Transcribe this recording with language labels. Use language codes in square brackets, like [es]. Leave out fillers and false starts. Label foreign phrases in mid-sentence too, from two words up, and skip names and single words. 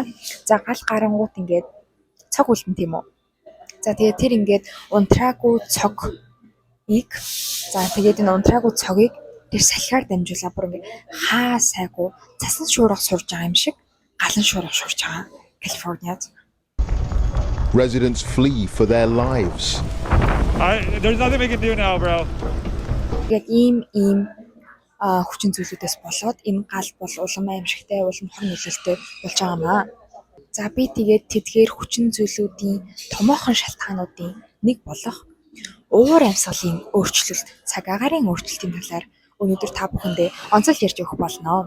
[mn] За гал гарангуут ингээд цог үлдэн тийм үү. За тэгээд тэр ингээд унтраагүй цогийг за тэгээд энэ унтраагүй цогийг тэр салхиар дамжуулаад бүр ингээд хаа сайгүй цасан шуурга сурж байгаа юм шиг галан шуурга шуурж байгаа Калифорниад. [en] Residents flee for their lives. There's nothing we can do now, bro. [mn] Яг ийм хүчин зүйлүүдээс болоод энэ гал бол улам аимшигтай, улам хор нөлөөлтөй болж байгаа юм аа. За би тэгээд тэдгээр хүчин зүйлүүдийн томоохон шалтгаануудын нэг болох уур амьсгалын өөрчлөлт, цаг агаарын өөрчлөлтийн талаар өнөөдөр та бүхэндээ онцлог ярьж өгөх болно.